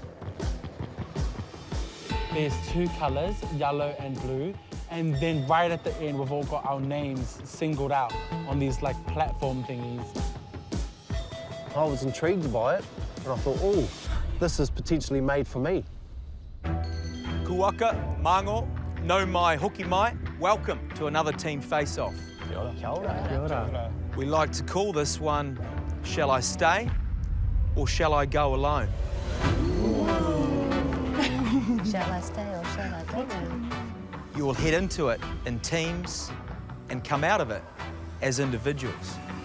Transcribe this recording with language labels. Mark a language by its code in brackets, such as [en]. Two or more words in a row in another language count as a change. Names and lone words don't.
[en] There's two colours, yellow and blue, and then right at the end, we've all got our names singled out on these like platform thingies. I was intrigued by it, and I thought, oh, this is potentially made for me. [mi] Kuaka, Mango, no mai, hoki mai, [en] welcome to another team face-off. [mi] Kia ora. Kia ora. Kia ora. [en] We like to call this one, Shall I Stay or Shall I Go Alone? Shall I stay or shall I go now? You will head into it in teams and come out of it as individuals.